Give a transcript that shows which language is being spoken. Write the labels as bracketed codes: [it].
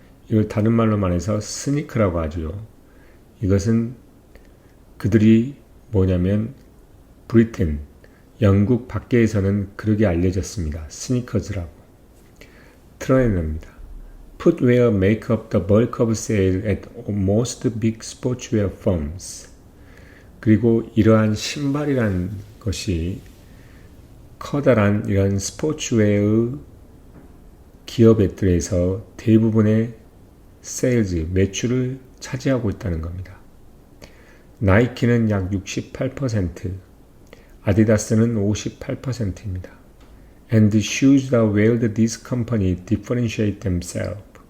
[ko] 이걸 다른 말로 말해서 스니커라고 하죠. 이것은 그들이 뭐냐면 브리튼, 영국 밖에서는 그렇게 알려졌습니다. 스니커즈라고. 트레이너입니다. [en] Footwear make up the bulk of sales at most big sportswear firms. [ko] 그리고 이러한 신발이란 것이 커다란 이런 스포츠웨어 기업들에서 대부분의 세일즈, 매출을 차지하고 있다는 겁니다. 나이키는 약 68%, 아디다스는 58%입니다. [en] And the shoes that wear this company differentiate themselves.